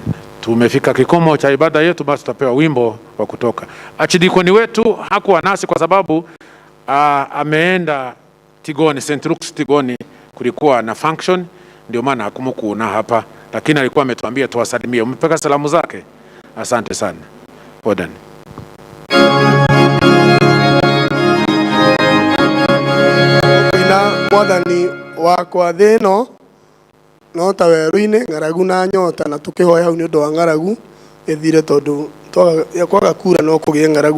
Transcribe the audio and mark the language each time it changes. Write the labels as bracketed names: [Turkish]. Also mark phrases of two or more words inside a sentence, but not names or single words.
[Swahili] Tumefika kikomo cha ibada yetu, basi tutapewa wimbo wa kutoka. Archdeacon wetu hakuwa nasi kwa sababu ameenda Tigoni, St. Luke's Tigoni, kulikuwa na function, ndio maana hakumkuona hapa, lakini alikuwa ametuambia tuwasalimie. Umepeka salamu zake? Asante sana. Warden. [Kikuyu] Ina mwathani wakwa thĩno no ta werũ-inĩ ng'aragu na nyota, na tũkĩhoya hau nĩ ũndũ wa ng'aragu ĩthire, tondũ kwaga kura no kũgĩe ng'aragu.